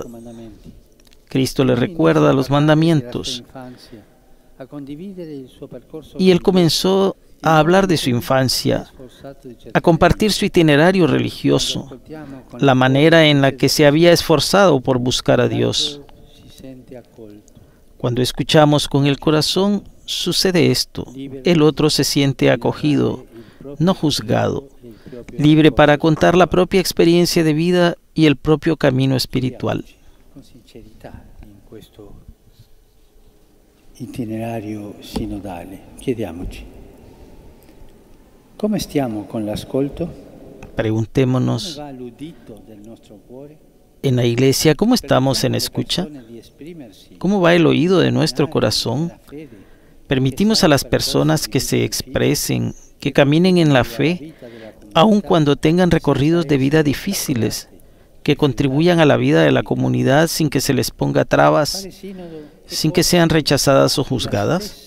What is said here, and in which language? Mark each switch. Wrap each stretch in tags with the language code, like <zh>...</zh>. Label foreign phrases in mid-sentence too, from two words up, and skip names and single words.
<es>Cristo le recuerda los mandamientos y él comenzó a hablar de su infancia, a compartir su itinerario religioso, la manera en la que se había esforzado por buscar a Dios. Cuando escuchamos con el corazón, sucede esto. El otro se siente acogido, no juzgado, libre para contar la propia experiencia de vida y el propio camino espiritual.</es> <it>Con sincerità in questo itinerario sinodale, chiediamoci, come stiamo con l'ascolto?</it> <es>Preguntémonos en la iglesia, ¿cómo estamos en escucha? ¿Cómo va el oído de nuestro corazón? ¿Permitimos a las personas que se expresen, que caminen en la fe, aun cuando tengan recorridos de vida difíciles, que contribuyan a la vida de la comunidad sin que se les ponga trabas, sin que sean rechazadas o juzgadas?</es>